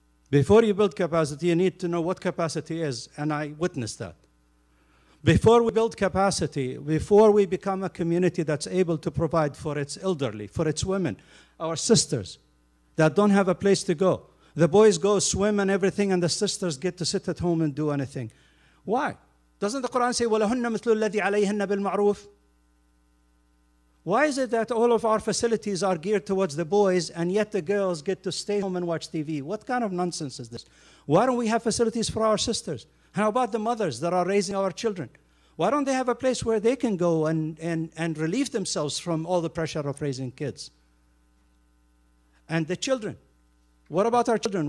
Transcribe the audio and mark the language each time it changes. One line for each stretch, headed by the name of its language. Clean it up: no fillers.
English: Before you build capacity, you need to know what capacity is, and I witnessed that. Before we build capacity, before we become a community that's able to provide for its elderly, for its women, our sisters that don't have a place to go. The boys go swim and everything, and the sisters get to sit at home and do anything. Why? Doesn't the Quran say,
Arabic: وَلَهُنَّ مِثْلُ الَّذِي عَلَيْهِنَّ بِالْمَعْرُوفِ?
English: Why is it that all of our facilities are geared towards the boys, and yet the girls get to stay home and watch TV? What kind of nonsense is this? Why don't we have facilities for our sisters? How about the mothers that are raising our children? Why don't they have a place where they can go and relieve themselves from all the pressure of raising kids? And the children. What about our children?